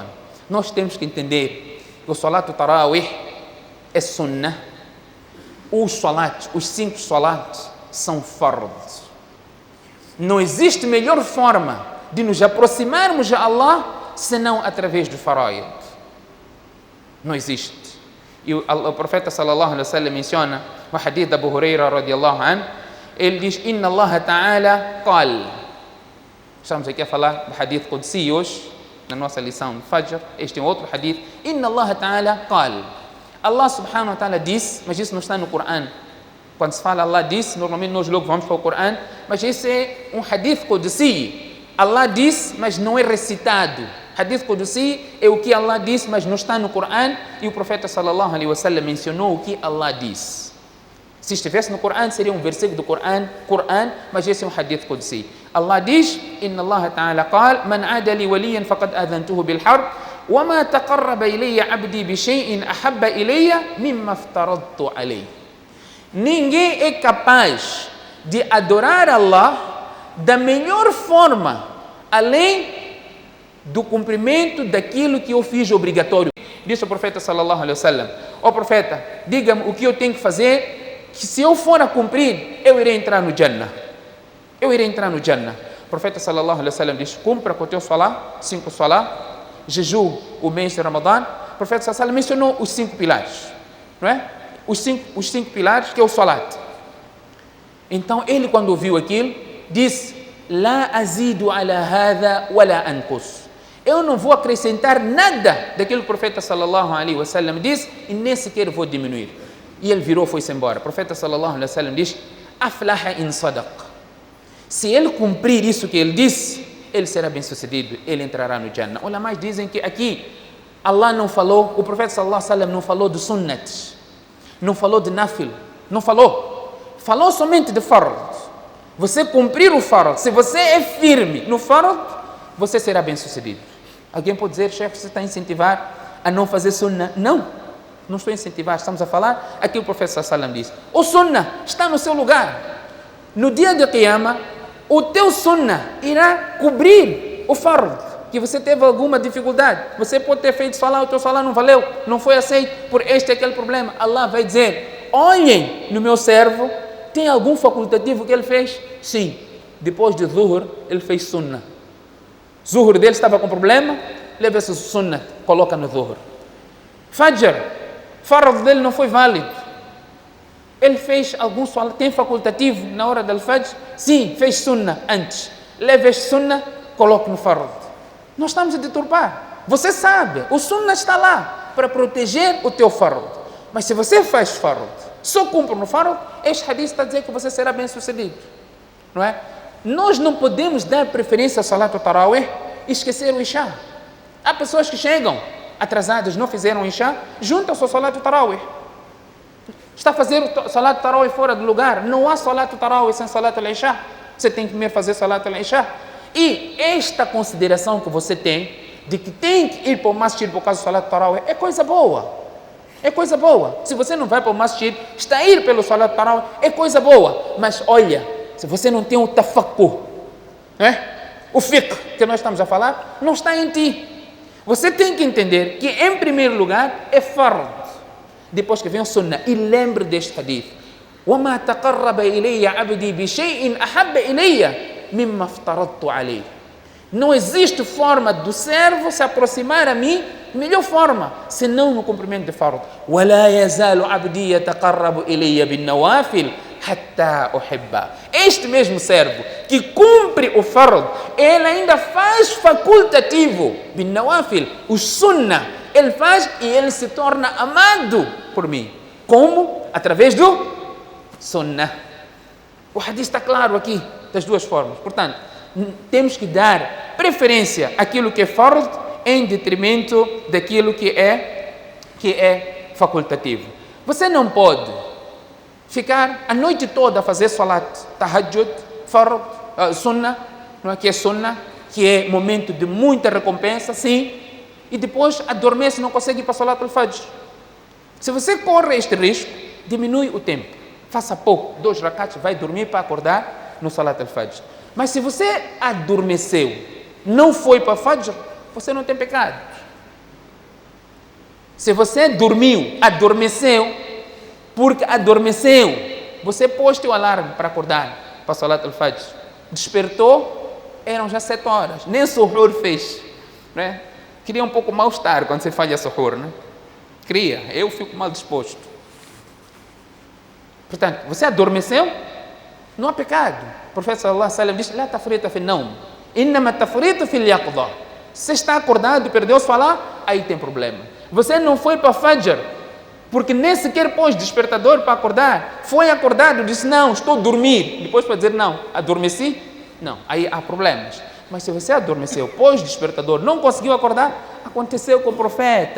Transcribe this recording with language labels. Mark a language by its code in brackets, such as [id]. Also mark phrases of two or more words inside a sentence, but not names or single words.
[pt] Nós temos que entender que o [ar] صلاة التراويح [pt] é sunnah. Os 5 salats são fard. Não existe melhor forma de nos aproximarmos de Allah senão através do faraid. Não existe. E o profeta [ar] صلى الله عليه وسلم [pt] menciona o hadith de Abu Huraira [ar] رضي الله عنه. [pt] Ele diz: [ar] "إن الله تعالى قال." [pt] Estamos aqui a falar do [ar] حديث قدسي [pt] hoje, na nossa lição de Fajr. Este é um outro hadith. [ar] إن الله تعالى قال. الله سبحانه وتعالى [pt] disse, mas isso não está no Coran. Quando se fala Allah disse, normalmente nós logo vamos para o Coran, mas esse é um [ar] حديث قدسي. [pt] Allah disse, mas não é recitado. [ar] حديث قدسي [pt] é o que Allah disse, mas não está no Coran, e o profeta [ar] صلى الله عليه وسلم [pt] mencionou o que Allah disse. Se estivesse no Coran, seria um versículo do Coran, mas esse é um [ar] حديث قدسي. Allah diz: "إن الله تعالى قال من عادى لي وليا فقد آذنته بالحرب وما تقرب إلي عبدي بشيء أحب إلي مما افترضت عليه." [pt] Ninguém é capaz de adorar Allah da melhor forma, além do cumprimento daquilo que eu fiz obrigatório. Disse o profeta [ar] صلى الله عليه وسلم: [pt] ó profeta, diga-me o que eu tenho que fazer, que se eu for a cumprir, eu irei entrar no Jannah. Eu irei entrar no Jannah. O profeta [ar] صلى الله عليه وسلم [pt] diz: cumpra com o teu salá, 5 salá, jejum o mês de Ramadã. O profeta [ar] صلى الله عليه وسلم [pt] mencionou os 5 pilares, não é? Os cinco pilares, que é o salat. Então ele, quando ouviu aquilo, disse: [ar] لا أزيد على هذا ولا أنقص. [pt] Eu não vou acrescentar nada daquilo que o profeta [ar] صلى الله عليه وسلم [pt] disse, e nem sequer vou diminuir. E ele virou e foi-se embora. O profeta [ar] صلى الله عليه وسلم [pt] diz: [ar] أفلح إن صدق. [pt] Se ele cumprir isso que ele disse, ele será bem sucedido, ele entrará no Jannah. Olha, mais dizem que aqui Allah não falou, o profeta [ar] صلى الله عليه وسلم [pt] não falou de sunnat, não falou de nafil, não falou somente de fard. Você cumprir o fard, se você é firme no fard, você será bem sucedido. Alguém pode dizer: chefe, você está a incentivar a não fazer sunnah? Não estou a incentivar, estamos a falar aqui. O profeta [ar] صلى الله عليه وسلم [pt] diz: o sunnah está no seu lugar. No dia de Qiyamah, o teu sunnah irá cobrir o fard, que você teve alguma dificuldade. Você pode ter feito salah, o teu salah não valeu, não foi aceito por este e aquele problema. Allah vai dizer: olhem no meu servo, tem algum facultativo que ele fez? Sim, depois de Zuhur, ele fez sunnah. Zuhur dele estava com problema, leva esse sunnah, coloca no Zuhur. Fajr, fard dele não foi válido, ele fez algum salah, tem facultativo na hora do Fajr? Sim, fez sunnah antes, leva este sunnah, coloca no fard. Nós estamos a deturpar. Você sabe, o sunnah está lá para proteger o teu fard. Mas se você faz fard, só cumpre no fard, este hadith está a dizer que você será bem sucedido, não é? Nós não podemos dar preferência ao [ar] صلاة التراويح [pt] e esquecer o Isha. Há pessoas que chegam atrasadas, não fizeram o Isha, juntam-se ao [ar] صلاة التراويح. [pt] Está a fazer o [ar] صلاة التراويح [pt] fora do lugar. Não há [ar] صلاة التراويح [pt] sem [ar] صلاة العشاء. [pt] Você tem que primeiro fazer [ar] صلاة العشاء. [pt] E esta consideração que você tem, de que tem que ir para o masjid por causa do [ar] صلاة التراويح, [pt] é coisa boa. É coisa boa. Se você não vai para o masjid, está a ir pelo [ar] صلاة التراويح, [pt] é coisa boa. Mas olha, se você não tem o tafakkur, o fiqh que nós estamos a falar, não está em ti. Você tem que entender que, em primeiro lugar, é fard. Depois que vem o sunnah, e lembre deste hadith: [ar] وَمَا تَقَرَّبَ إِلَيَّ عَبْدِي بِشَيْءٍ أَحَبَّ إِلَيَّ مِمَّا افْتَرَضْتُ عَلَيْهِ. [pt] Não existe forma do servo se aproximar a mim, melhor forma, senão no cumprimento de fard. [ar] وَلَا يَزَالُ عَبْدِي يَتَقَرَّبُ إِلَيَّ بِالنَّوَافِلِ حَتَّى أُحِبَّهُ. [pt] Este mesmo servo que cumpre o fard, ele ainda faz facultativo, bin-nawafil, o sunnah, ele faz e ele se torna amado por mim. Como? Através do sunnah. O hadith está claro aqui, das duas formas. Portanto, temos que dar preferência àquilo que é fard em detrimento daquilo que é facultativo. Você não pode ficar a noite toda a fazer [ar] صلاة تهجد فرض سنة, [pt] não é? Que é sunnah, que é momento de muita recompensa, sim, e depois adormece e não consegue ir para [ar] صلاة الفجر. [pt] Se você corre este risco, diminui o tempo, faça pouco, 2 rakats, vai dormir para acordar no [ar] صلاة الفجر. [pt] Mas se você adormeceu, não foi para fajr, você não tem pecado. Se você dormiu, adormeceu, porque adormeceu, você pôs o alarme para acordar para [ar] صلاة الفجر, [pt] despertou, eram já 7 horas, nem suhur fez, né? Queria um pouco mal-estar quando você faz a suhur, né? Queria, eu fico mal disposto. Portanto, você adormeceu, não há pecado. O profeta [ar] صلى الله عليه وسلم diz: "لا تفريط في النوم إنما تفريط في اليقظة." [pt] Você está acordado e perdeu falar, aí tem problema. Você não foi para fajr, porque nem sequer pôs despertador para acordar. Foi acordado, disse: "Não, estou a dormir." Depois para dizer: "Não, adormeci." Não, aí há problemas. Mas se você adormeceu, pôs despertador, não conseguiu acordar, aconteceu com o profeta.